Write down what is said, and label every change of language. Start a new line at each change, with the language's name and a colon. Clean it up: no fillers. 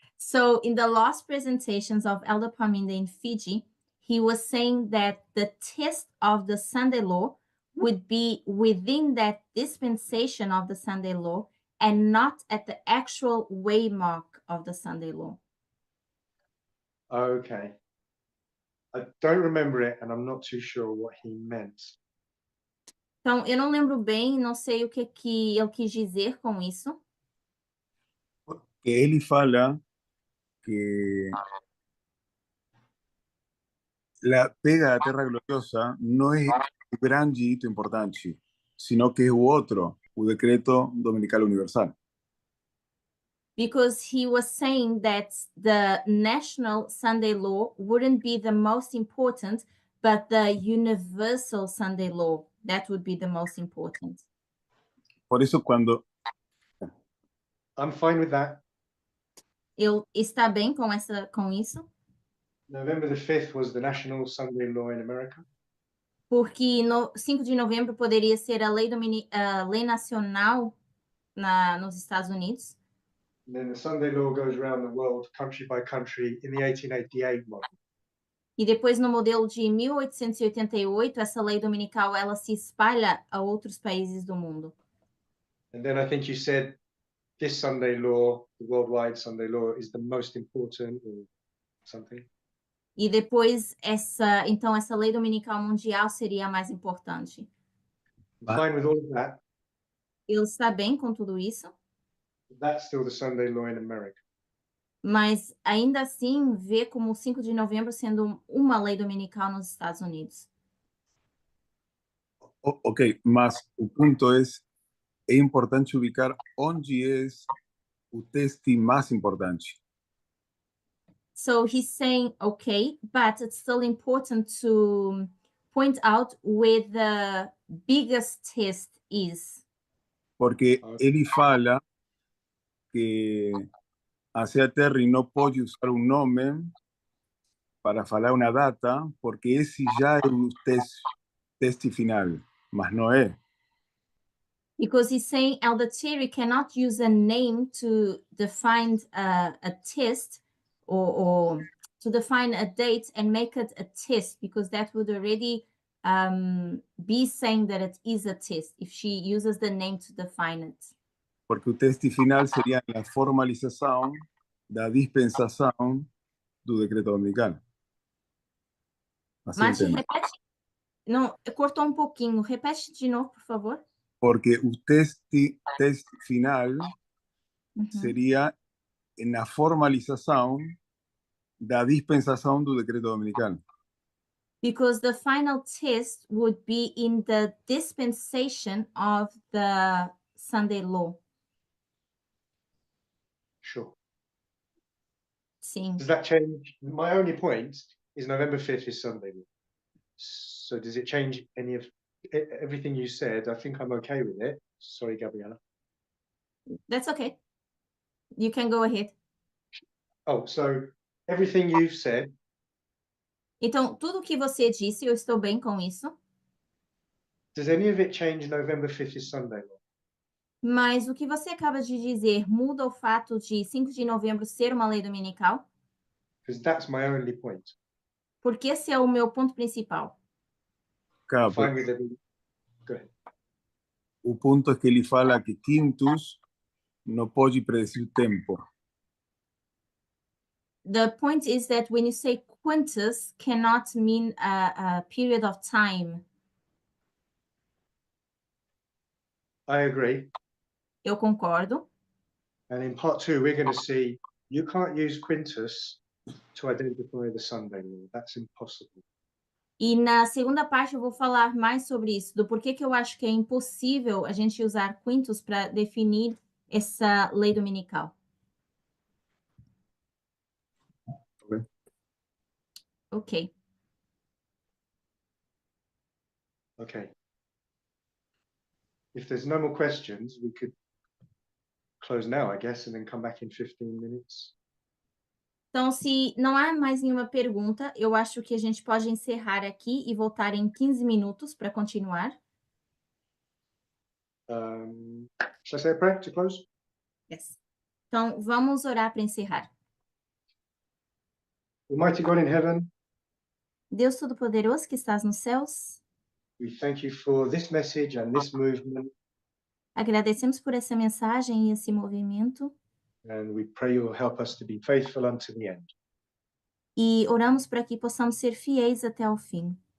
English: So in the last presentations of Elder Parminder in Fiji, he was saying that the test of the Sunday law would be within that dispensation of the Sunday law and not at the actual waymark of the Sunday law. Okay. I don't remember it and I'm not too sure what he meant.
Portuguese: Então, eu não lembro bem, não sei o que ele quis dizer com isso. Ele fala que
Spanish: la pega
Portuguese: da Terra Gloriosa não é o grande hito importante,
Spanish: sino que
Portuguese: é o outro, o decreto dominical universal.
English: Because he was saying that the national Sunday law wouldn't be the most important, but the universal Sunday law, that would be the most important.
Spanish: Por eso cuando
English: I'm fine with that.
Portuguese: Ele está bem com isso?
English: November the 5th was the national Sunday law in America.
Portuguese: Porque no 5 de novembro poderia ser a lei nacional nos Estados Unidos.
English: And then the Sunday law goes around the world, country by country, in the 1888 model.
Portuguese: E depois, no modelo de 1888, essa lei dominical ela se espalha a outros países do mundo.
English: And then I think you said this Sunday law, the worldwide Sunday law, is the most important or something.
Portuguese: E depois, então, essa lei dominical mundial seria a mais importante.
English: I'm fine with all of that.
Portuguese: Ele está bem com tudo isso,
English: That's still the Sunday law in America.
Portuguese: mas ainda assim vê como o 5 de novembro sendo uma lei dominical nos Estados Unidos. ok, mas o ponto é importante ubicar onde é o teste mais importante.
English: So he's saying, okay, but it's still important to point out where the biggest test is.
Portuguese: Porque ele fala que a Terry não pode usar um nome para falar uma data, porque esse já é o teste final, mas não é.
English: Because he's saying Elder Terry cannot use a name to define a test or to define a date and make it a test, because that would already be saying that it is a test if she uses the name to define it.
Portuguese: Porque o teste final seria a formalização da dispensação do decreto dominical. Assim Mati, entendo. repete. Não, cortou um pouquinho. Repete de novo, por favor. Porque o teste final seria na formalização da dispensação do decreto dominical.
English: because the final test would be in the dispensation of the Sunday law. Sure.
Portuguese: Sim.
English: Does that change? My only point is November 5th is Sunday. So does it change any of everything you said? I think I'm okay with it. Sorry, Gabriella. That's okay. You can go ahead. Oh, so everything you've said,
Portuguese: Então, tudo que você disse, eu estou bem com isso.
English: does any of it change November 5th is Sunday?
Portuguese: Mas o que você acaba de dizer muda o fato de 5 de novembro ser uma lei dominical?
English: Because that's my only point.
Portuguese: Porque esse é o meu ponto principal. Claro,
English: Fine with it. Go ahead.
Portuguese: o ponto é que ele fala que quintus não pode predecir tempo.
English: The point is that when you say quintus cannot mean a period of time. I agree.
Portuguese: Eu concordo.
English: And in part 2, we're going to see you can't use quintus to identify the Sunday law. That's impossible.
Portuguese: E na segunda parte eu vou falar mais sobre isso, do porquê que eu acho que é impossível a gente usar quintus para definir essa lei dominical.
English: Ok. Ok. Okay. If there's no more questions, we could close now, I guess, and then come back in 15 minutes.
Portuguese: Então, se não há mais nenhuma pergunta, eu acho que a gente pode encerrar aqui e voltar em 15 minutos para continuar.
English: Shall I say a prayer to close? Yes.
Portuguese: Então, vamos orar para encerrar.
English: Almighty God in heaven,
Portuguese: Deus Todo-Poderoso que estás nos céus,
English: we thank you for this message and this movement,
Portuguese: agradecemos por essa mensagem e esse movimento
English: and we pray you will help us to be faithful unto the end.
Portuguese: e oramos para que possamos ser fiéis até ao fim.